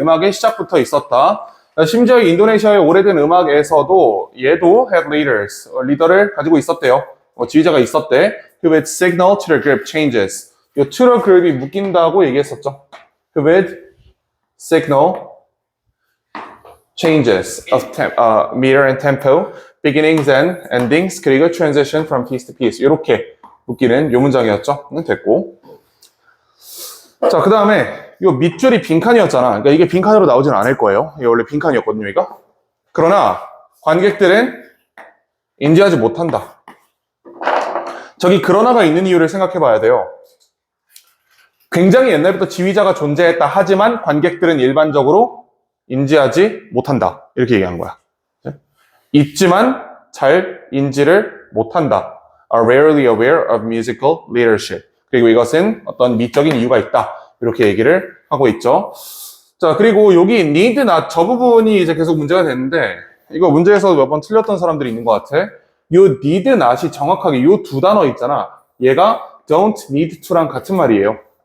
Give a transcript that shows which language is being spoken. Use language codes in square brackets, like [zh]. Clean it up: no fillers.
[ko] 음악의 시작부터 있었다. 심지어 인도네시아의 오래된 음악에서도 얘도 [en] have leaders, [ko] 리더를 가지고 있었대요. 지휘자가 있었대. [en] with signal to the group changes. [ko] 이 to the group이 묶인다고 얘기했었죠. [en] with signal changes of meter and tempo, beginnings and endings, [ko] 그리고 [en] transition from piece to piece. [ko] 이렇게 묶이는 요 문장이었죠. 됐고. 자, 그 다음에 요 밑줄이 빈칸이었잖아. 그러니까 이게 빈칸으로 나오지는 않을 거예요. 이게 원래 빈칸이었거든요, 이거. 그러나 관객들은 인지하지 못한다. 저기 그러나가 있는 이유를 생각해 봐야 돼요. 굉장히 옛날부터 지휘자가 존재했다 하지만 관객들은 일반적으로 인지하지 못한다. 이렇게 얘기한 거야. 있지만 잘 인지를 못한다. [en] Are rarely aware of musical leadership. [ko] 그리고 이것은 어떤 미적인 이유가 있다. 이렇게 얘기를 하고 있죠. 자, 그리고 여기 [en] need not [ko] 저 부분이 이제 계속 문제가 되는데 이거 문제에서 몇 번 틀렸던 사람들이 있는 것 같아. 요 need not이 정확하게 요 두 단어 있잖아. 얘가 [en] don't need to [ko] 랑 같은 말이에요.